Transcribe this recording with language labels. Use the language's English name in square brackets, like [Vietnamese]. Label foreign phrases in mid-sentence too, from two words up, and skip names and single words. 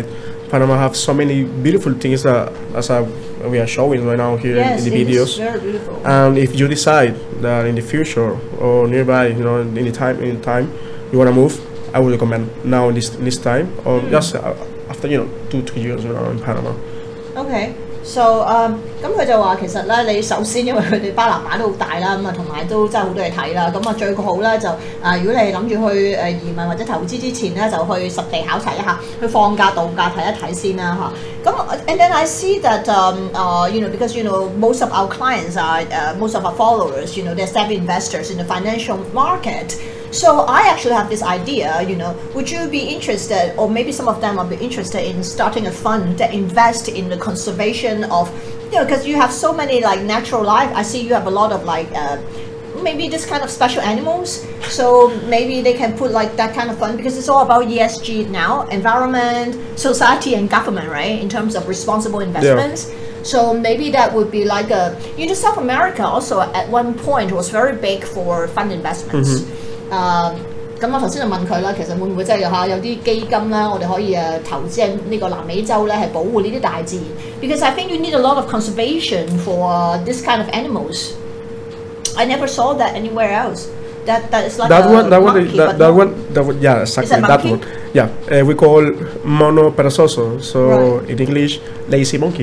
[English] Panama have so many beautiful things that, we are showing right now here in the videos. Yes, very beautiful. And if you decide that in the future or nearby, any time you want to move, I would recommend now in this time or just after 2-3 years in Panama. Okay, so [Cantonese] 咁佢就話其實咧，你首先因為佢哋巴拿馬都好大啦，咁啊同埋都真係好多嘢睇啦，咁啊最好咧就如果你諗住去移民或者投資之前咧，就去實地考察一下，去放假度假睇一睇先啦嚇。咁 [English] and then I see that because most of our clients are most of our followers they're savvy investors in the financial market. So I actually have this idea, would you be interested, or maybe some of them will be interested in starting a fund that invest in the conservation of, because you have so many like natural life. I see you have a lot of like maybe this kind of special animals. So maybe they can put like that kind of fund because it's all about ESG now, environment, society, and government, right? In terms of responsible investments. Yeah. So maybe that would be like South America also at one point was very big for fund investments. [Cantonese] 咁我頭先就問佢啦，其實會唔會真係有啲基金啦，我哋可以投資喺呢個南美洲咧，係保護呢啲大自然。 [English] Because I think you need a lot of conservation for this kind of animals. I never saw that anywhere else. That is like yeah, exactly that one. Yeah, we call [Spanish] mono perezoso. [English] So in English, lazy monkey.